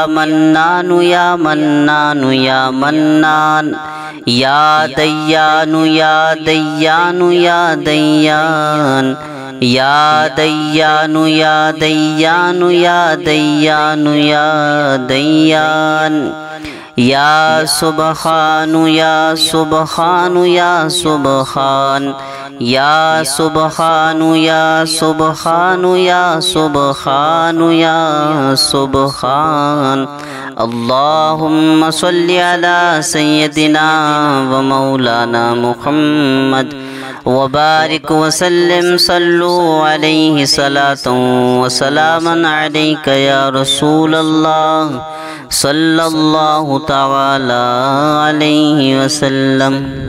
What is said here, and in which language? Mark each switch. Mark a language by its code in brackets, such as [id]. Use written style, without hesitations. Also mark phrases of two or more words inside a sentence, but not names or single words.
[ar] منان یا منان یا منان یا دیان یا دیان یا دیان یا دیان یا دیان یا دیان یا دیان یا سبحان یا سبحان یا سبحان یا سبحان یا سبحان یا سبحان یا سبحان. اللهم صل على سيدنا ومولانا محمد وبارك وسلم صلوا عليه صلاة وسلاما عليك يا رسول الله صلى الله تعالى عليه وسلم.